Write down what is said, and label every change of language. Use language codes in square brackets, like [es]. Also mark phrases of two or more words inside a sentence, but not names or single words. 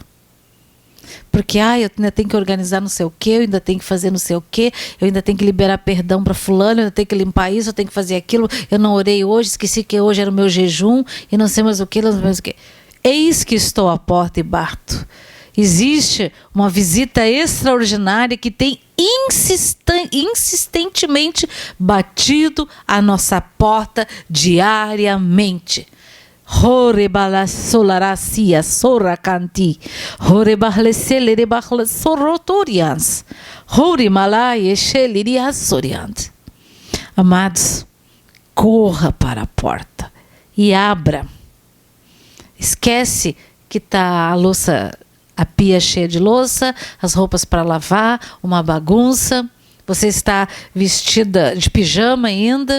[pt] Porque eu ainda tenho que organizar não sei o quê, eu ainda tenho que fazer não sei o quê, eu ainda tenho que liberar perdão para fulano, eu ainda tenho que limpar isso, eu tenho que fazer aquilo, eu não orei hoje, esqueci que hoje era o meu jejum, e não sei mais o quê, não sei mais o quê. Eis que estou à porta e bato. Existe uma visita extraordinária que tem insistentemente batido a nossa porta diariamente. Horebalassolaracia soracanti, horebahleselerebahlasorotorians, horemalai esheliriasoriant. Amados, corra para a porta e abra. Esquece que está a pia cheia de louça, as roupas para lavar, uma bagunça. Você está vestida de pijama ainda.